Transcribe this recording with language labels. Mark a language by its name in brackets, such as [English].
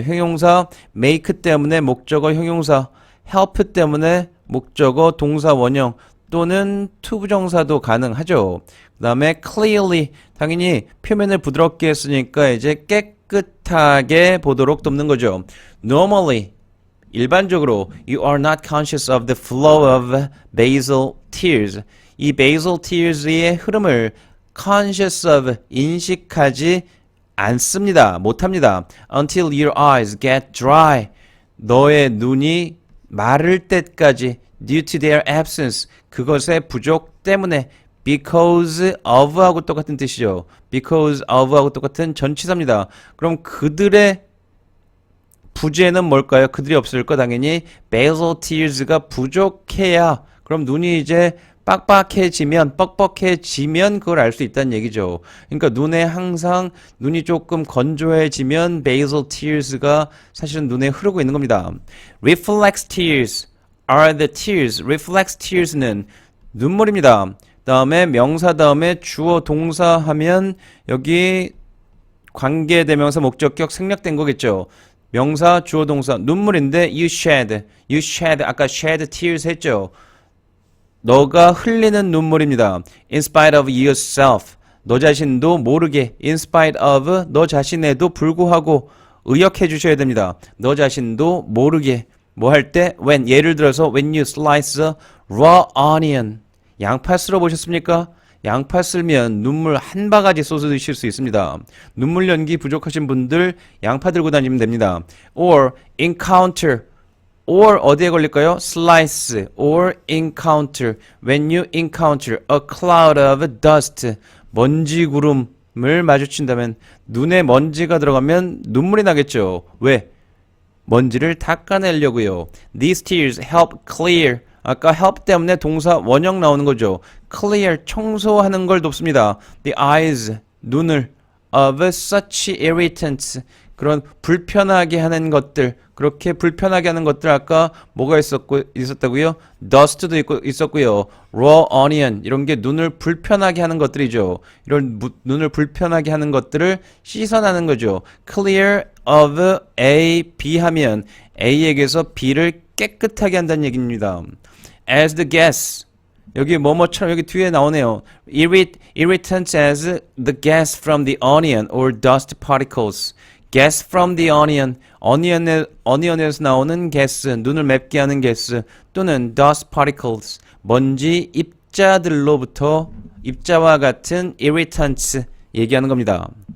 [Korean] 형용사 make 때문에 목적어 형용사, help 때문에 목적어 동사 원형 또는 투부정사도 가능하죠. 그 다음에 clearly, 당연히 표면을 부드럽게 했으니까 이제 깨끗하게 보도록 돕는 거죠. [English] normally, [Korean] 일반적으로 [English] you are not conscious of the flow of basal tears. [Korean] 이 basal tears의 흐름을 conscious of, 인식하지 않습니다. 못합니다. [English] until your eyes get dry. [Korean] 너의 눈이 마를 때까지 [English] due to their absence. [Korean] 그것의 부족 때문에. because of 하고 똑같은 뜻이죠. because of 하고 똑같은 전치사입니다. 그럼 그들의 부재는 뭘까요? 그들이 없을 거 당연히 basal tears가 부족해야, 그럼 눈이 이제 빡빡해지면, 뻑뻑해지면 그걸 알 수 있다는 얘기죠. 그러니까 눈에 항상 눈이 조금 건조해지면 basal tears가 사실은 눈에 흐르고 있는 겁니다. [English] reflex tears are the tears. [Korean] reflex tears는 눈물입니다. 다음에 명사 다음에 주어 동사 하면 여기 관계대명사 목적격 생략된 거겠죠. 명사 주어 동사 눈물인데 [English] you shed [Korean] 아까 shed tears 했죠. 너가 흘리는 눈물입니다. [English] in spite of yourself, [Korean] 너 자신도 모르게, in spite of, 너 자신에도 불구하고, 의역해 주셔야 됩니다. 너 자신도 모르게, 뭐 할 때, when, 예를 들어서 [English] when you slice a raw onion, [Korean] 양파 쓸어 보셨습니까? 양파 쓸면 눈물 한 바가지 쏟아 드실 수 있습니다. 눈물 연기 부족하신 분들 양파 들고 다니면 됩니다. [English] or encounter, [Korean] or 어디에 걸릴까요? [English] slice or encounter. when you encounter a cloud of dust, [Korean] 먼지 구름을 마주친다면, 눈에 먼지가 들어가면 눈물이 나겠죠. 왜? 먼지를 닦아내려고요. [English] These tears help clear. [Korean] 아까 help 때문에 동사 원형 나오는 거죠. clear, 청소하는 걸 돕습니다. [English] The eyes, [Korean] 눈을, [English] of such irritants, [Korean] 그런 불편하게 하는 것들, 그렇게 불편하게 하는 것들 아까 뭐가 있었다고요? dust도 있었고요. raw onion, 이런 게 눈을 불편하게 하는 것들이죠. 이런 눈을 불편하게 하는 것들을 씻어내는 거죠. clear of A, B 하면 A에게서 B를 깨끗하게 한다는 얘기입니다. as the gas, 여기 뭐뭐처럼 여기 뒤에 나오네요. [English] irritants as the gas from the onion or dust particles. gas from the onion, [Korean] onion에서 나오는 가스, 눈을 맵게 하는 가스, 또는 [English] dust particles, [Korean] 먼지 입자들로부터, 입자와 같은 irritants 얘기하는 겁니다.